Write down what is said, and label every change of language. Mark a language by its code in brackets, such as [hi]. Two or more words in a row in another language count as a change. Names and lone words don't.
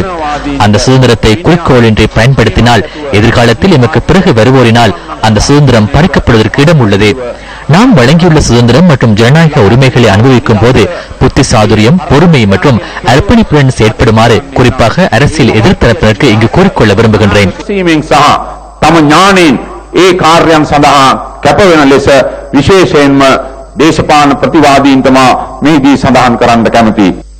[ta] அந்த சுதந்திரத்தை குறிக்கோளின்றி பயன்படுத்தினால் எதிர்காலத்தில் எமக்கு பிறகு வருவோரினால் அந்த சுதந்திரம் பறிக்கப்படுவதற்கு இடம் உள்ளது. நாம் வழங்கியுள்ள சுதந்திரம் மற்றும் ஜனநாயக உரிமைகளை அனுபவிக்கும் போது புத்தி சாதுரியம், பொறுமை மற்றும் அர்ப்பணிப்புடன் செயற்படுமாறு குறிப்பாக அரசியல் எதிர்த்தரப்பினருக்கு இங்கு கூறிக்கொள்ள விரும்புகின்றேன். [si] ඒ කාර්යයන් සඳහා කැපවෙන ලෙස විශේෂයෙන්ම දේශපාලන ප්‍රතිවාදීන්ටම මේදී සඳහන් කරන්න කැමතියි.